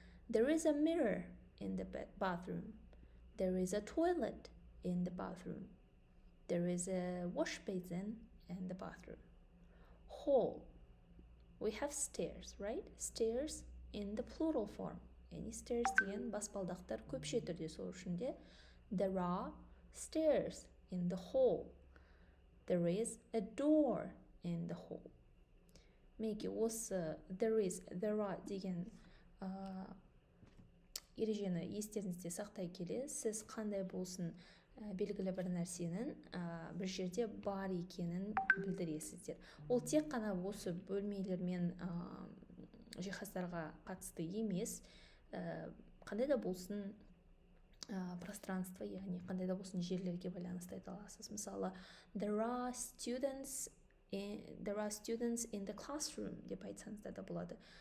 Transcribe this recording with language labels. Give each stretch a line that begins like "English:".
English: There is a mirror in the bathroom. There is a toilet in the bathroom. There is a wash basin in the bathroom. Hall. We have stairs, right? Stairs in the plural form.
Kazakh: Яғни stairs деген баспалдақтар көпше түрде, сол үшін де
English: there are stairs in the hall. There is a door in the hall.
Kazakh: Мінекей осы
English: there are
Kazakh: деген ережені естеріңізде сақтай келе, сіз қандай болсын белгілі бір нәрсенің бір жерде бар екенін білдіресіздер. Ол тек қана осы бөлмелер мен жиһаздарға қатысты емес, қандай да болсын пространство, яғни қандай да болсын жерлерге байланысты айта аласыз. Мысалы,
English: there are students in the classroom
Kazakh: деп айтсаңызда да болады.